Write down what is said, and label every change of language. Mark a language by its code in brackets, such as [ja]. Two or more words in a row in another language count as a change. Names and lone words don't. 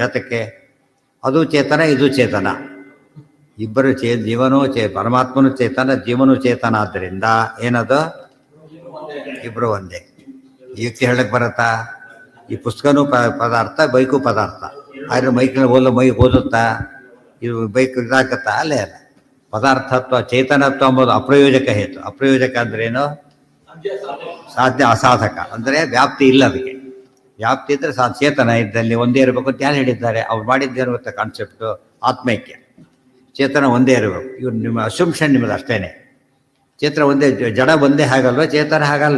[kn] ಅದಕ್ಕೆ ಅದು ಚೇತನ, ಇದು ಚೇತನ, ಇಬ್ಬರು ಜೀವನೂ ಪರಮಾತ್ಮನೂ ಚೇತನ, ಜೀವನೂ ಚೇತನ. ಆದ್ದರಿಂದ ಏನದು? ಇಬ್ಬರು ಒಂದೇ. ಈ ಯುಕ್ತಿ ಹೇಳಕ್ಕೆ ಬರುತ್ತಾ? ಈ ಪುಸ್ತಕನೂ ಪದಾರ್ಥ, ಬೈಕು ಪದಾರ್ಥ. ಆದರೆ ಮೈಕ್ನಲ್ಲಿ ಓದುತ್ತಾ? ಇದು ಬೈಕ್ ಇದಾಗತ್ತಾ? ಅಲ್ಲೇ ಅಲ್ಲ. ಪದಾರ್ಥತ್ವ ಚೇತನತ್ವ ಎಂಬುದು ಅಪ್ರಯೋಜಕ ಹೇತು. ಅಪ್ರಯೋಜಕ ಅಂದ್ರೇನು? ಸಾಧ್ಯ ಅಸಾಧಕ. ಅಂದರೆ ವ್ಯಾಪ್ತಿ ಇಲ್ಲ ಅದಕ್ಕೆ. ವ್ಯಾಪ್ತಿ ಇದ್ದರೆ ಚೇತನ ಇದ್ದಲ್ಲಿ ಒಂದೇ ಇರಬೇಕು ಅಂತ ಯಾರು ಹೇಳಿದ್ದಾರೆ? ಅವ್ರು ಮಾಡಿದ್ದೇನು ಗೊತ್ತಾ ಕಾನ್ಸೆಪ್ಟು? ಆತ್ಮೈಕ್ಯ. ಚೇತನ ಒಂದೇ ಇರಬೇಕು. ಇವ್ರು ನಿಮ್ಮ ಅಸಂಪ್ಷನ್ ನಿಮ್ಮದು ಅಷ್ಟೇ. ಚೇತನ ಒಂದೇ, ಜಡ ಒಂದೇ ಹಾಗಲ್ವ? ಚೇತನ ಹಾಗಲ್ಲ.